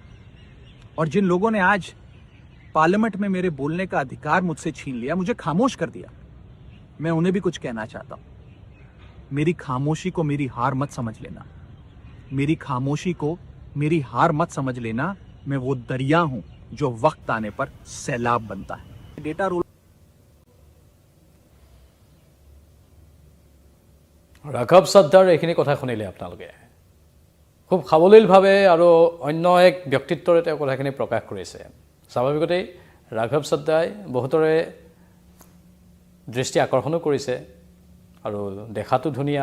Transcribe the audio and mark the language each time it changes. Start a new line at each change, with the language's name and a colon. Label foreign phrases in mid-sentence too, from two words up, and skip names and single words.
Hindi: और जिन लोगों ने आज पार्लियामेंट में मेरे बोलने का अधिकार मुझसे छीन लिया, मुझे खामोश कर दिया, मैं उन्हें भी कुछ कहना चाहता हूं। मेरी खामोशी को मेरी हार मत समझ लेना। मेरी खामोशी को मेरी हार मत समझ लेना। मैं वो दरिया हूं जो वक्त आने पर सैलाब बनता है। डेटा रोल
Assamese: ৰাঘৱ চাদ্দাৰ এইখিনি কথা শুনিলে আপোনালোকে খুব সাৱলীলভাৱে আৰু অন্য এক ব্যক্তিত্বৰে তেওঁ কথাখিনি প্ৰকাশ কৰিছে। স্বাভাৱিকতেই ৰাঘৱ চাদ্দাই বহুতৰে দৃষ্টি আকৰ্ষণো কৰিছে আৰু দেখাটো ধুনীয়া।